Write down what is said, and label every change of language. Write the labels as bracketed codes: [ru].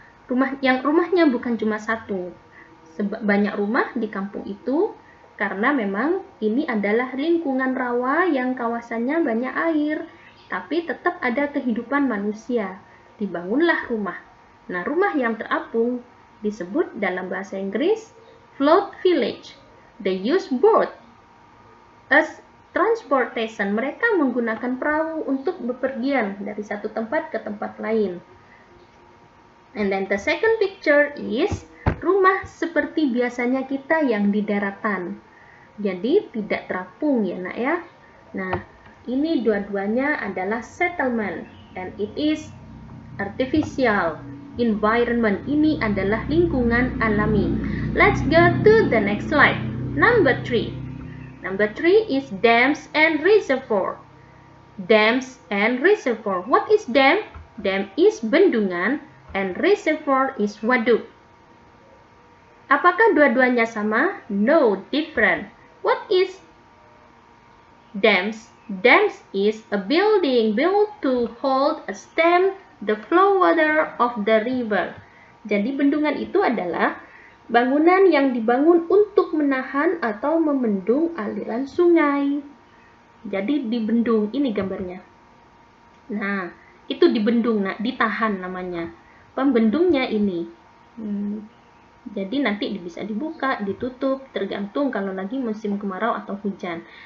[id] Rumahnya bukan cuma satu, banyak rumah di kampung itu, karena memang ini adalah lingkungan rawa yang kawasannya banyak air, tapi tetap ada kehidupan manusia. Dibangunlah rumah. Nah, rumah yang terapung disebut dalam bahasa Inggris [en] float village. They use boat as transportation. [id] Mereka menggunakan perahu untuk bepergian dari satu tempat ke tempat lain. [en] And then the second picture is [id] rumah seperti biasanya kita yang di daratan. Jadi tidak terapung ya nak ya. Nah, ini dua-duanya adalah settlement, [en] and it is artificial environment. [id] Ini adalah lingkungan alami. [en] Let's go to the next slide. Number 3. Number 3 is dams and reservoir. Dams and reservoir. What is dam? Dam is bendungan, and reservoir is waduk. [id] Apakah dua-duanya sama? [en] No, different. What is dams? Dams is a building built to hold a stem the flow water of the river. [id] Jadi bendungan itu adalah bangunan yang dibangun untuk menahan atau membendung aliran sungai. Jadi dibendung, ini gambarnya. Nah, itu dibendung, nah, ditahan namanya. Pembendungnya ini. Jadi nanti bisa dibuka, ditutup, tergantung kalau lagi musim kemarau atau hujan.